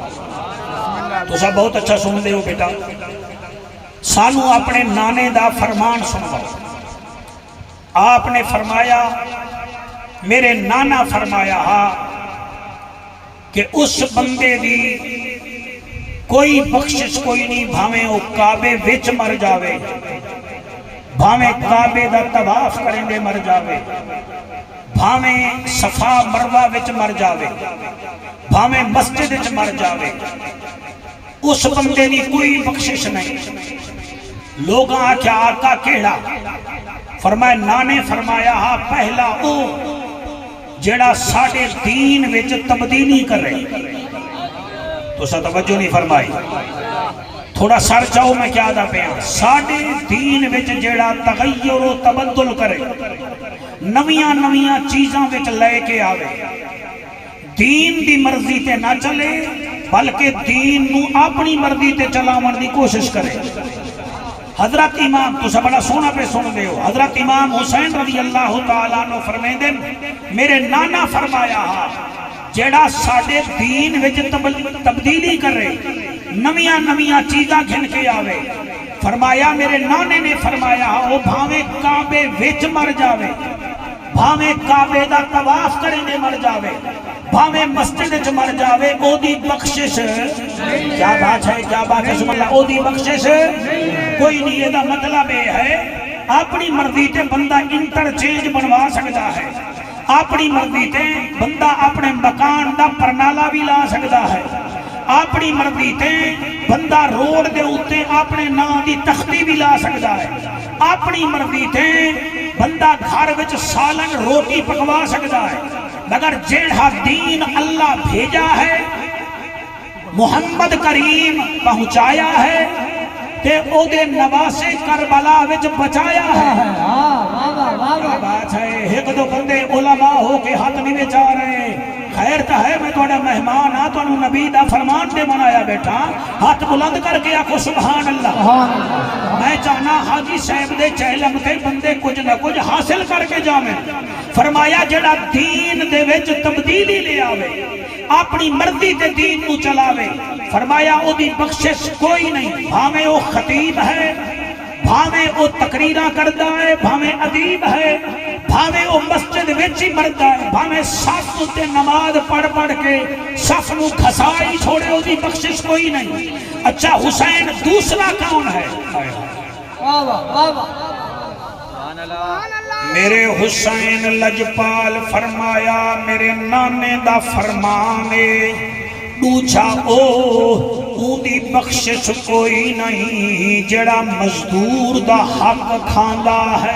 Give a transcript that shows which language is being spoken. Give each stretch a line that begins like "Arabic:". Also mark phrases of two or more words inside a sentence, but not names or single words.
Punjabi: تو سب بہت اچھا سن دے ہو بیٹا، سانو اپنے نانے دا فرمان سنواؤ۔ آپ نے فرمایا، میرے نانا فرمایا ہاں کہ اس بندے دی کوئی بخشش کوئی نہیں، بھاویں وہ کعبے وچ مر جاوے، بھاویں کعبے دا طواف کریں دے مر جاوے، بھاویں صفا مروہ وچ مر جاوے، بھاویں مسجد وچ مر جاوے، اس بندے دی کوئی بخشش نہیں۔ لوگاں آکھیا آقا کیڑا؟ فرمایا نانے فرمایا ہاں پہلا او جڑا ساڑھے دین وچ تبدیلی کر رہے۔ تو سا توجہ نہیں فرمائی، تھوڑا سر چاہو میں کیا دا پیاں، ساڑھے دین وچ جڑا تغیر و تبدل کرے، نویاں نویاں چیزاں وچ لے کے آوے، دین دی مرضی تے نہ چلے بلکہ دین نو اپنی مرضی تے چلاون دی کوشش کرے۔ حضرت امام تو سب بڑا سونا پہ سن دے ہو، حضرت امام حسین رضی اللہ تعالیٰ عنہ فرمائیں دیں، میرے نانا فرمایا ہاں جیڑا ساڑھے دین وچ تبدیلی کر رہے، نویاں نویاں چیزاں گھن کے آوے، فرمایا میرے نانے نے فرمایا ہاں وہ بھاویں کعبے وچ مر جاوے، بھاویں کعبے دا طواف کریں دے مر جاوے، بھاویں مسجد وچ مر جاوے، او دی بخشش،
Urdu: کیا بات ہے کیا بات ہے،
Punjabi: سبحان اللہ، او دی بخشش کوئی نہیں۔ یہ دا مطلب ہے اپنی مرضی تے بندہ انٹرچینج بنوا سکتا ہے، اپنی مرضی تے بندہ اپنے مکان دا پرنالا بھی لا سکتا ہے، اپنی مرضی تے بندہ روڈ دے ہوتے اپنے نام دی تختی بھی لا سکتا ہے، اپنی مرضی تے بندہ گھر وچ سالن روٹی پکوا سکتا ہے، مگر جیڑا دین اللہ بھیجا ہے، محمد کریم پہنچایا ہے، تے او دے نواسے کربلا وچ بچایا ہے۔
Urdu: کیا بات ہے،
Punjabi: ایک دو بندے علماء ہو کے ہاتھ نہیں بچا رہے، خیر تا ہے میں توڑا مہمان ہاں تو انہوں نبی دا فرمان دے منایا بیٹھا، ہاتھ بلند کر کے آکھو سبحان اللہ۔ میں چاہنا حاجی صاحب دے چہلم تے بندے کچھ نہ کچھ حاصل کر کے جامیں۔ فرمایا جڑا دین دے وچ تبدیلی لے آوے، اپنی مرضی تے دین نو چلاوے، فرمایا او دی بخشش کوئی نہیں، بھاویں او خطیب ہے، بھاویں او تقریرہ کردہ ہے، بھاویں ادیب ہے، بھاویں او مسجد وچی مردہ ہے، بھاویں صف تے نماز پڑھ پڑھ کے صف نو کھسائی چھوڑے، او دی بخشش کوئی نہیں۔ اچھا حسین دوسرا کون ہے؟ میرے حسین لجپال فرمایا میرے نانے دا فرمانے، دوجھا او دی بخشش کوئی نہیں جڑا مزدور دا حق کھاندا ہے۔